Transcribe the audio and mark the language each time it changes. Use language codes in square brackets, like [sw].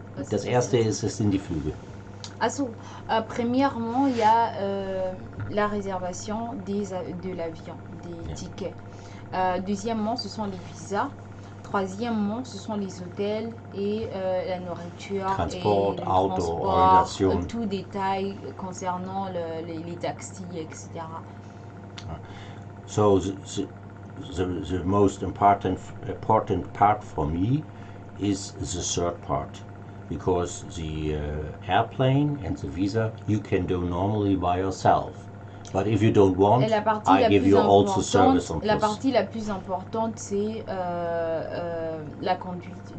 [de] Das erste sind die Flüge. [fr] Premièrement, il y a la réservation de l'avion, des tickets. Deuxièmement, ce sont les visas. Troisièmement, ce sont les hôtels et la nourriture, [en] Transport, [fr] et le transport, [en] organisation. [fr] tout détail concernant les taxis, etc. [en] So the most important part for me is the third part, because the airplane and the visa you can do normally by yourself. But if you don't want, I give you also service on [fr] La partie la plus importante, c'est la conduite.